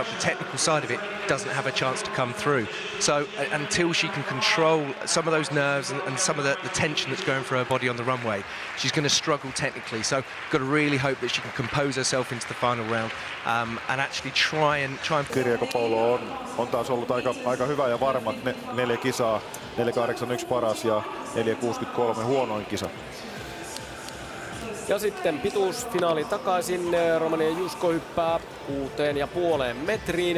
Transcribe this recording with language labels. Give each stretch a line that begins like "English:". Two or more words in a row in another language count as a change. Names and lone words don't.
English: The technical side of it doesn't have a chance to come through. So until she can control some of those nerves and some of the tension that's going through her body on the runway, she's going to struggle technically. So got to really hope that she can compose herself into the final round and actually try and
Finnish: Kirjakopoulo on taas ollut aika hyvä ja varma. 4 kisaa, 4.81 paras ja 4.63 huonoin kisa. Ja sitten pituusfinaali takaisin. Romanian Jusko hyppää 6,5 metriin.